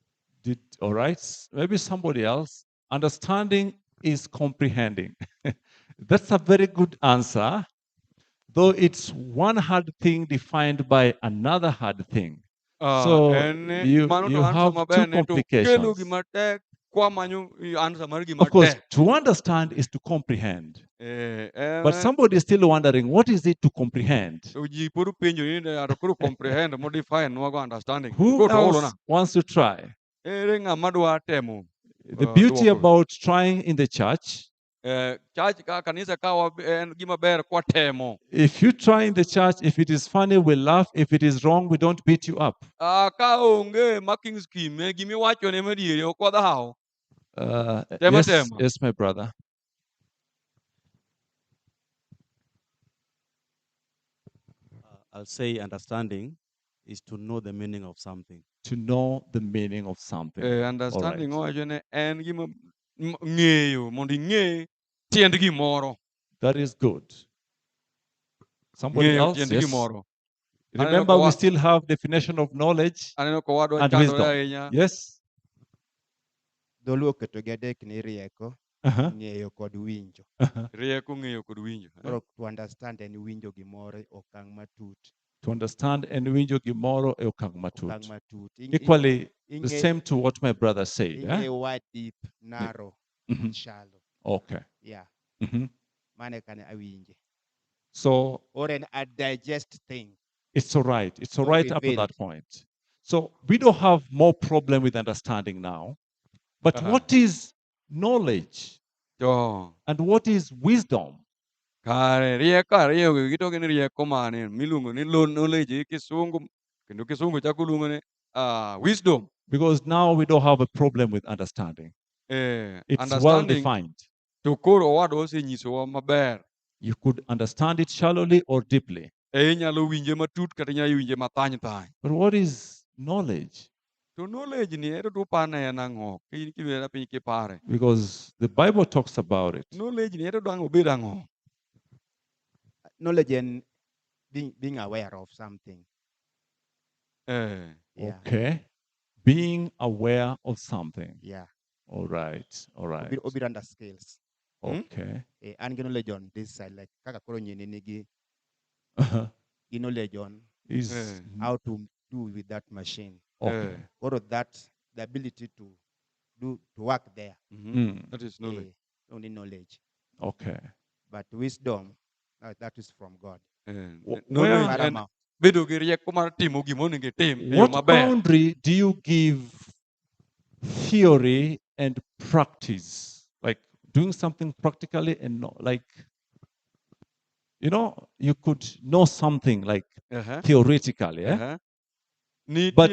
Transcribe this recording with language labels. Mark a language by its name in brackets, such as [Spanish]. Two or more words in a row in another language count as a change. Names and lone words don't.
[English] All right. Maybe somebody else. Understanding is comprehending. That's a very good answer, though it's one hard thing defined by another hard thing. So [Luo (Kenya and Tanzania)] mano to [English] you answer have two [Luo (Kenya and Tanzania)] maber ne to kelo [English] complications. [Luo (Kenya and Tanzania)] gima tek kwa manyo answer mar gima [English] Of course, [Luo (Kenya and Tanzania)] tek. [English] to understand is to comprehend. Eh, But somebody is still wondering, what is it to comprehend? [Luo (Kenya and Tanzania)] to ji puru penjo ni ne aro kuru [English] comprehend modify [Luo (Kenya and Tanzania)] nwa go understanding. [English] Who [Luo (Kenya and Tanzania)] Go to holo na. [English] else wants to try? [Luo (Kenya and Tanzania)] Ere ng'ama dwa temo. [English] The beauty [Luo (Kenya and Tanzania)] duoko. [English] about trying in the church, [Luo (Kenya and Tanzania)] Church ka kanisa ka en gima ber kwa temo. [English] if you try in the church, if it is funny, we laugh. If it is wrong, we don't beat you up. [Luo (Kenya and Tanzania)] Ka onge [English] marking scheme [Luo (Kenya and Tanzania)] gimi wacho ne madiere ok wadhaw. Tema [English] Yes, [Luo (Kenya and Tanzania)] tema. [English] yes, my brother. I'll say understanding is to know the meaning of something. To know the meaning of something. Understanding All right. [Luo (Kenya and Tanzania)] owacho ne en gima ng'eyo mondo ing'e tiend gimoro. [English] That is good. Somebody [Luo (Kenya and Tanzania)] Ng'eyo [English] else? [Luo (Kenya and Tanzania)] tiend [English] Yes. [Luo (Kenya and Tanzania)] gimoro. [English] Remember, we [Luo (Kenya and Tanzania)] Aneno [English] still have definition of knowledge [Luo (Kenya and Tanzania)] Aneno ka wadwa [English] and [Luo (Kenya and Tanzania)] chandore [English] wisdom. [Luo (Kenya and Tanzania)] ahinya. [English] Yes. [Luo (Kenya and Tanzania)] Dholuo oketogi adek ni rieko, Uh-huh. ng'eyo kod winjo. Uh-huh. Rieko, ng'eyo kod winjo. Koro [English] to understand [Luo (Kenya and Tanzania)] en winjo gimoro e okang' matut. [English] To understand and [Luo (Kenya and Tanzania)] winjo gimoro e okang' Okang' matut. matut. [English] Equally, the [Luo (Kenya and Tanzania)] Ing'e- [English] same to what my brother said. [Luo (Kenya and Tanzania)] ing'e Eh? [English] wide, deep, narrow, Mhm. shallow. Okay. Yeah, Mhm. [Luo (Kenya and Tanzania)] mane kane awinje. [English] So Or a digest thing. it's all right. It's all Or right up to revealed. that point. So we don't have more problem with understanding now. But Uh-huh. what is knowledge To and what is wisdom? [Luo (Kenya and Tanzania)] kare rieko ariyo gi gitoke ni rieko mane miluongo ni knowledge gi kisungu kendo kisungu chako luongo ni wisdom. [English] Because now we don't have a problem with understanding. It's well Understanding defined. [Luo (Kenya and Tanzania)] to koro owadwa osenyisowa maber. [English] You could understand it shallowly or deeply. [Luo (Kenya and Tanzania)] Inyalo winje matut kata inyalo winje mathany thany. [English] But what is knowledge? [Luo (Kenya and Tanzania)] To knowledge ni ero to pane en ang'o? Kilwera piny kipare. [English] Because the Bible talks about it. [Luo (Kenya and Tanzania)] Knowledge ni ero dwang' obed ang'o? [English] Knowledge and being aware of something. Eh. Yeah. Okay. Being aware of something. Yeah. All right. All right. [Luo (Kenya and Tanzania)] Obiro [English] under scales. Okay. And knowledge on this side, like [Luo (Kenya and Tanzania)] kaka koro nyini nigi Uh-huh. [English] knowledge on Is how to do with that machine. okay. Or that the ability to work there. Mm. That is knowledge. Only knowledge. Okay. But wisdom, that is from God. Where- [Luo (Kenya and Tanzania)] Knowledge en [English] Paramount. [Luo (Kenya and Tanzania)] bedo gi rieko mar timo gimonego itim e yo [English] What [Luo (Kenya and Tanzania)] maber. [English] boundary do you give theory and practice? Like doing something practically and not like, you could know something like Uh-huh. theoretically, eh? Uh-huh. But